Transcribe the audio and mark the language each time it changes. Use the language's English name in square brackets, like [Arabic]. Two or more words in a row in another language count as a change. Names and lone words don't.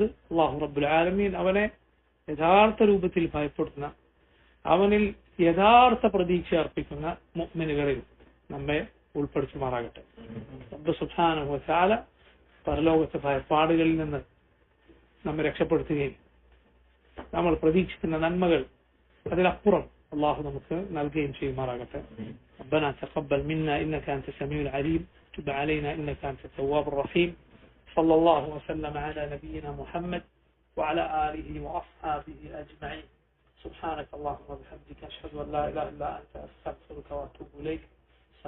[Arabic] الله رب العالمين [Malayalam] അവനെ യഥാർത്ഥ രൂപത്തിൽ ഭയപ്പെടുന്ന, അവനിൽ യഥാർത്ഥ പ്രതീക്ഷ അർപ്പിക്കുന്ന മുഅ്മിനുകളിൽ നമ്മെ ഉൾപ്പെടുത്തുമാറാകട്ടെ. റബ്ബ് [Arabic] سبحانه وتعالى [Malayalam] പരലോകത്തെ ഭയപ്പാടുകളിൽ നിന്ന് നമ്മെ രക്ഷപ്പെടുത്തുകയും നമ്മൾ പ്രതീക്ഷിക്കുന്ന നന്മകൾ അതിലപ്പുറം അല്ലാഹു നമുക്ക് നൽകുകയും ചെയ്യുമാറാകട്ടെ. [Arabic] ربنا تقبل منا إنك أنت السميع العليم تب علينا إنك أنت التواب الرحيم صلى الله وسلم على نبينا محمد وعلى آله وأصحابه أجمعين. سبحانك اللهم وبحمدك أشهد أن لا إله إلا أنت أستغفرك وأتوب إليك.